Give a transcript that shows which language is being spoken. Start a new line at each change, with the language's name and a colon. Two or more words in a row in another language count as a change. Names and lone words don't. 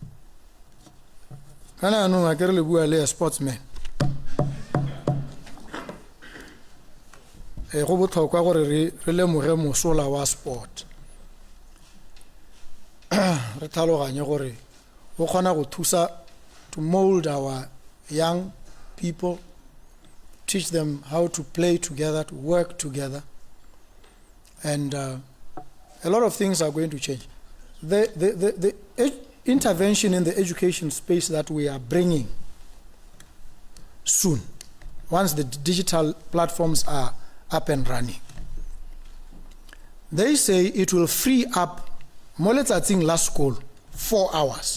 Tswana: kana no a kere le bua le sportsman go botlhokwa gore re lemoge mosola wa sport re tlhaloganye gore go kgona go thusa
English: to mold our young people, teach them how to play together, to work together, and a lot of things are going to change. The intervention in the education space that we are bringing soon, once the digital platforms are up and running, they say it will free up more or less last school 4 hours.